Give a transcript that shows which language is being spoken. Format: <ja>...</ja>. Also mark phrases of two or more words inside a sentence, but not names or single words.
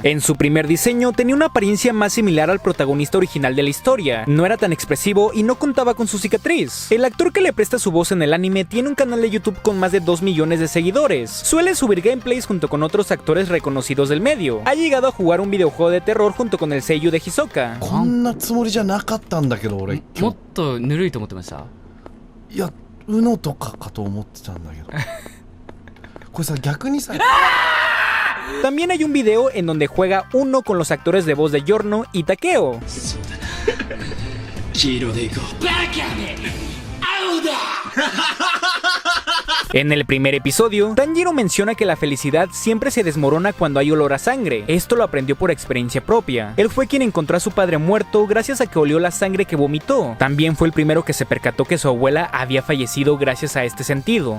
<es>En su primer diseño tenía una apariencia más similar al protagonista original de la historia. No era tan expresivo y no contaba con su cicatriz. El actor que le presta su voz en el anime tiene un canal de YouTube con más de 2 millones de seguidores. Suele subir gameplays junto con otros actores reconocidos del medio. Ha llegado a jugar un videojuego de terror junto con el seiyuu de Hisoka.</es> <ja>こんなつもりじゃなかったんだけど俺もっとぬるいと思ってました。いやUNOとかかと思ってたんだけどこれさ逆にさ</ja> <es>También hay un video en donde juega uno con los actores de voz de Giorno y Takeo.</es> <ja>黄色でいこうバカめ青だ</ja> <es>En el primer episodio, Tanjiro menciona que la felicidad siempre se desmorona cuando hay olor a sangre. Esto lo aprendió por experiencia propia. Él fue quien encontró a su padre muerto gracias a que olió la sangre que vomitó. También fue el primero que se percató que su abuela había fallecido gracias a este sentido.</es>